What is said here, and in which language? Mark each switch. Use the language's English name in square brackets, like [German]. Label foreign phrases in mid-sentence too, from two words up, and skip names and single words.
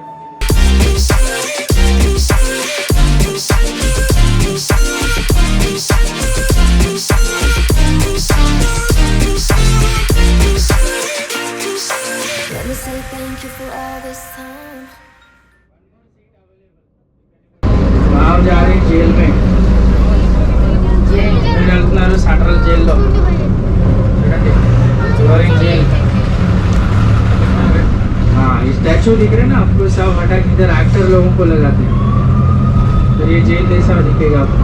[English] Let me say thank you for all this time. [Hindi] आप जा रहे हैं जेल में, [Telugu] వెళ్తున్నారు [English] central jail [Telugu] చూడండి, [English] flooring jail. [Hindi] हाँ ये स्टैचू दिख रहे हैं ना आपको, सब हटा के इधर एक्टर लोगों को लगाते हैं, तो ये जेल जैसा दिखेगा आपको।